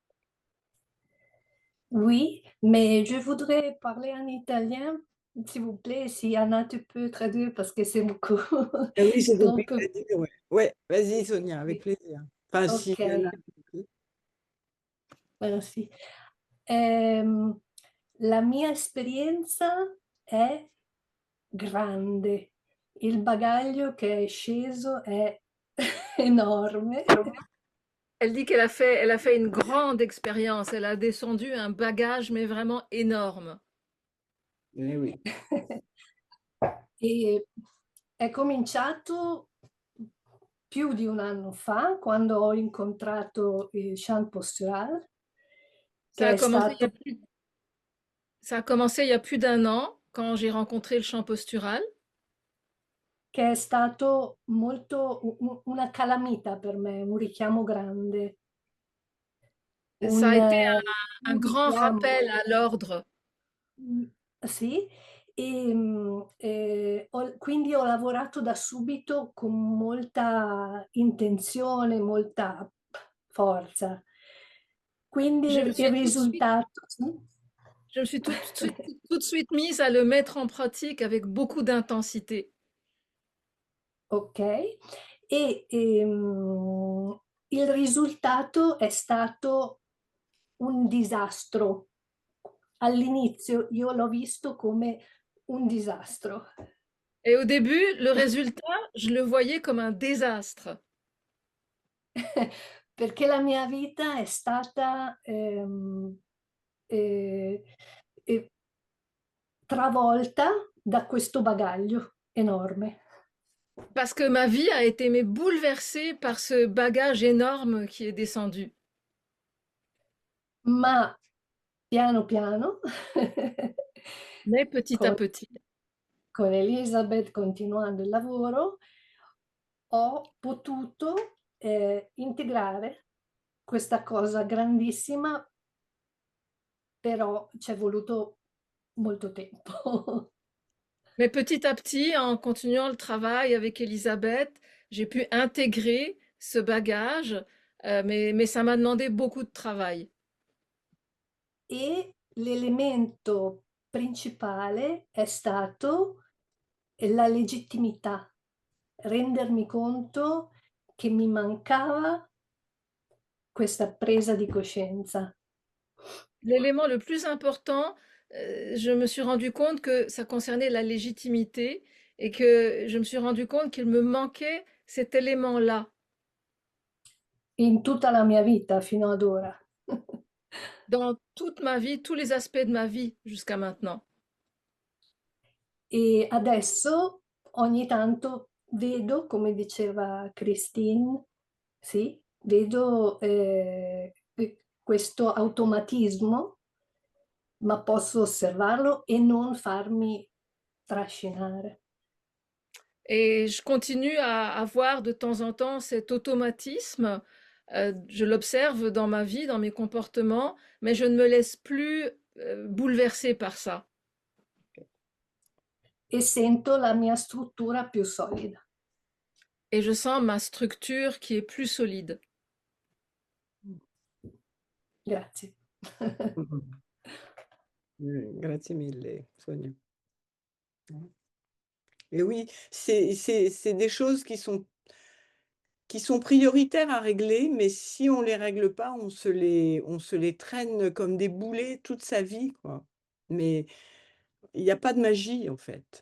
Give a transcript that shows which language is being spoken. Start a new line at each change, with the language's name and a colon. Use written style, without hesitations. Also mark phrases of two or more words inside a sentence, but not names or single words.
French: Oui, mais je voudrais parler en italien, s'il vous plaît, si Anna, tu peux traduire parce que c'est beaucoup. Ah oui, c'est Donc, compliqué à dire, ouais. Ouais, vas-y Sonia, avec oui. plaisir. Enfin, si Ok, Anna. merci.
Italian: Ehm, la mia esperienza è grande. Il bagaglio che è sceso è enorme.
French: Elle dit elle a fait une grande expérience. Elle a descendu un bagage, mais vraiment énorme. Eh oui.
Italian: E è cominciato più di un anno fa, quando ho incontrato il Chant Postural,
French: Ça
Italian: che
French: a
Italian: è
French: commencé
Italian: stato,
French: ça a commencé il y a plus d'un an, quand j'ai rencontré le chant postural.
Italian: che è stato molto una calamita per me, un richiamo grande.
French: Ça a été un un grand rappel à l'ordre.
Italian: Sì, quindi ho lavorato da subito con molta intenzione, molta forza. Quindi
French: Je me
Italian: il
French: suis tout de suite,
Italian: risultato, sì?
French: je me suis tout de suite mise à le mettre en pratique avec beaucoup d'intensité.
Italian: Ok, il risultato è stato un disastro. All'inizio io l'ho visto come un disastro.
French: Et au début, le résultat, je le voyais comme un désastre.
Italian: Perché la mia vita è stata eh, eh, travolta da questo bagaglio enorme.
French: Parce que ma vie a été mais bouleversée par ce bagage énorme qui est descendu.
Italian: Ma piano piano,
French: Mais petit à
Italian: con,
French: petit.
Italian: con Elisabeth continuando il lavoro, ho potuto integrare questa cosa grandissima, però ci è voluto molto tempo.
French: Mais petit à petit, en continuant le travail avec Elisabeth, j'ai pu intégrer ce bagage, mais ça m'a demandé beaucoup de travail.
Italian: E l'elemento principale è stato la legittimità, rendermi conto che mi mancava questa presa di coscienza.
French: L'élément le plus important, je me suis rendu compte que ça concernait la légitimité et que je me suis rendu compte qu'il me manquait cet élément-là.
Italian: In tutta la mia vita fino ad ora.
French: Dans toute ma vie, tous les aspects de ma vie jusqu'à maintenant.
Italian: E adesso ogni tanto vedo, come diceva Christine, sì, vedo questo automatismo, ma posso osservarlo e non farmi trascinare.
French: Et je continue à voir de temps en temps cet automatisme. Je l'observe dans ma vie, dans mes comportements, mais je ne me laisse plus bouleverser par ça.
Italian: E sento la mia struttura più solida.
French: Et je sens ma structure qui est plus solide.
Italian: Grazie. Grazie mille, Sonia.
French: Et oui, c'est des choses qui sont prioritaires à régler, mais si on les règle pas, on se les traîne comme des boulets toute sa vie, quoi. Mais il y a pas de magie, en fait.